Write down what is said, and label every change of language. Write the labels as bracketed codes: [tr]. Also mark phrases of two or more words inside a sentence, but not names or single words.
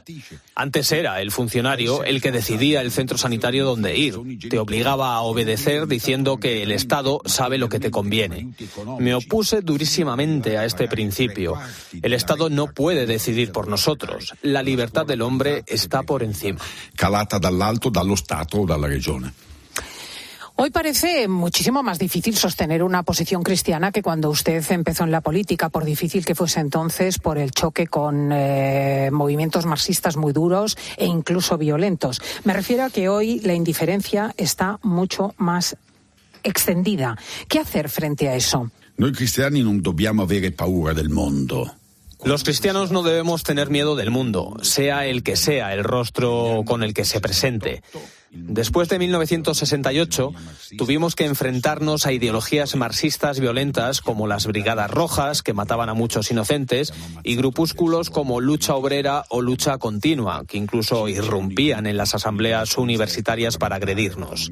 [es] Antes era el funcionario el que decidía el centro sanitario donde ir. Te obligaba a obedecer diciendo que el Estado sabe lo que te conviene. Me opuse durísimamente a este principio. El Estado no puede decidir por nosotros. La libertad del hombre está por encima. [it] Calata dall'alto, dallo Stato o dalla Regione. [es] Hoy parece muchísimo más difícil sostener una posición cristiana que cuando usted empezó en la política, por difícil que fuese entonces, por el choque con movimientos marxistas muy duros e incluso violentos. Me refiero a que hoy la indiferencia está mucho más extendida. ¿Qué hacer frente a eso? [it] Noi cristiani non dobbiamo avere paura del mondo. [es] Los cristianos no debemos tener miedo del mundo, sea el que sea el rostro con el que se presente. Después de 1968, tuvimos que enfrentarnos a ideologías marxistas violentas como las Brigadas Rojas, que mataban a muchos inocentes, y grupúsculos como Lucha Obrera o Lucha Continua, que incluso irrumpían en las asambleas universitarias para agredirnos.